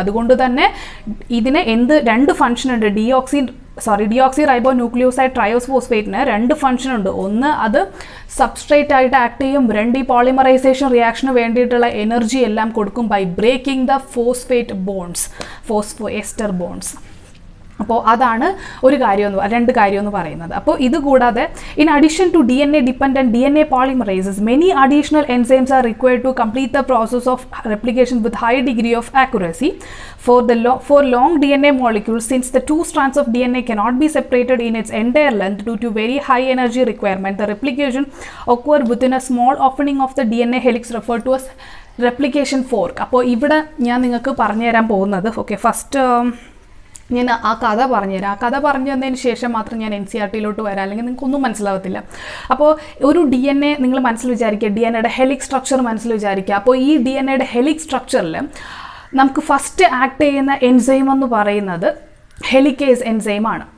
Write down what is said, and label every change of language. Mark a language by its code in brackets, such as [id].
[ml] അതുകൊണ്ട് തന്നെ ഇതിന് 2 ഫംഗ്ഷൻ ഉണ്ട്. ഡിയോക്സിറൈബോന്യൂക്ലിയോസൈഡ് ട്രയോസ്ഫോസ്ഫേറ്റിന് 2 ഫംഗ്ഷൻ ഉണ്ട്. ഒന്ന് അത് സബ്സ്ട്രേറ്റ് ആയിട്ട് ആക്ട് ചെയ്യും. 2 ഈ പോളിമറൈസേഷൻ റിയാക്ഷന് വേണ്ടിയിട്ടുള്ള എനർജി എല്ലാം കൊടുക്കും [en] By breaking the phosphate bonds, phosphoester bonds. [ml] അപ്പോൾ അതാണ് 2 കാര്യം എന്ന് പറയുന്നത്. അപ്പോൾ ഇത് കൂടാതെ [en] In addition to DNA dependent DNA polymerases, many additional enzymes are required to complete the process of replication with high degree of accuracy. For long DNA molecules, since the 2 strands of DNA cannot be separated in its entire length due to very high energy requirement, the replication occurs within a small opening of the DNA helix referred to as replication fork. [ml] അപ്പോൾ ഇവിടെ ഞാൻ നിങ്ങൾക്ക് പറഞ്ഞു തരാൻ പോകുന്നത്, okay, first ഞാൻ ആ കഥ പറഞ്ഞുതരാം. ആ കഥ പറഞ്ഞു തന്നതിന് ശേഷം മാത്രം ഞാൻ NCERT-യിലോട്ട് വരാം, അല്ലെങ്കിൽ നിങ്ങൾക്കൊന്നും മനസ്സിലാവത്തില്ല. അപ്പോൾ ഒരു DNA നിങ്ങൾ മനസ്സിൽ വിചാരിക്കുക, DNAയുടെ ഹെലിക്സ് സ്ട്രക്ചർ മനസ്സിൽ വിചാരിക്കുക. അപ്പോൾ ഈ DNAയുടെ ഹെലിക്സ് സ്ട്രക്ചറിൽ നമുക്ക് ഫസ്റ്റ് ആക്ട് ചെയ്യുന്ന എൻസൈം എന്ന് പറയുന്നത് ഹെലിക്കേസ് എൻസൈം ആണ്.